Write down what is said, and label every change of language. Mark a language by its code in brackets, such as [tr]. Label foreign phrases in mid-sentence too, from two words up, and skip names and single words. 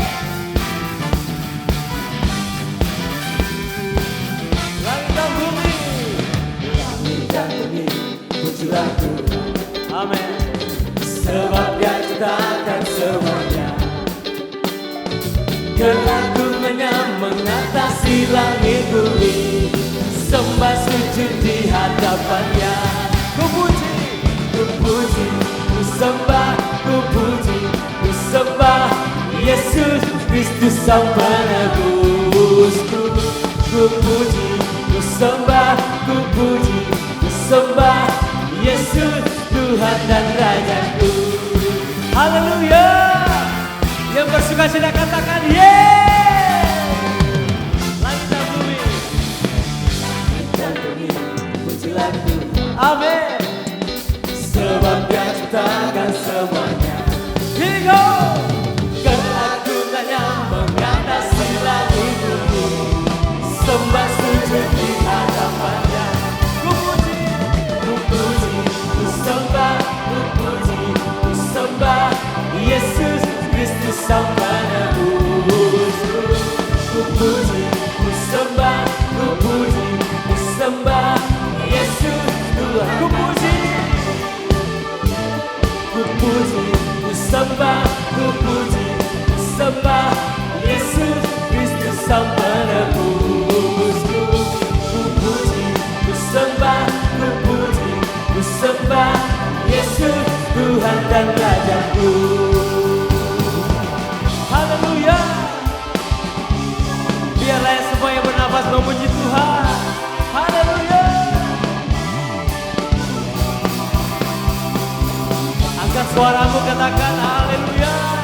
[id] Langit dan bumi pujilah Tuhan. Amin. Sebab Dia ciptakan semuanya. Keagungannya mengatasi langit bumi, sembah sujud di hadapannya. Ku puji, ku sembah, ku puji, ku sembah Yesus Kristus Sang Penebusku. Ku puji, ku sembah, ku puji, ku sembah Yesus Tuhan dan Rajaku. Haleluya. Yang bersukacita katakan yeay. Langit dan bumi. Dan bumi pujilah Tuhan. Amin. Sebab Dia ciptakan semuanya. [en] Here we go. [id] Keagungannya mengatasi langit bumi, sembah sujud di hadapannya. Ku puji, ku sembah, ku puji, ku sembah Yesus Kristus Sang Penebusku. Ku puji, ku sembah, ku puji, ku sembah Yesus Tuhan. Ku puji, ku sembah, ku puji, ku sembah Yesus Kristus Sang Penebusku. Ku puji, ku sembah, ku puji, ku sembah Yesus Tuhan dan Rajaku. Haleluya. Biarlah semua yang bernafas memuji Tuhan. Haleluya. Angkat suaramu, katakan haleluya.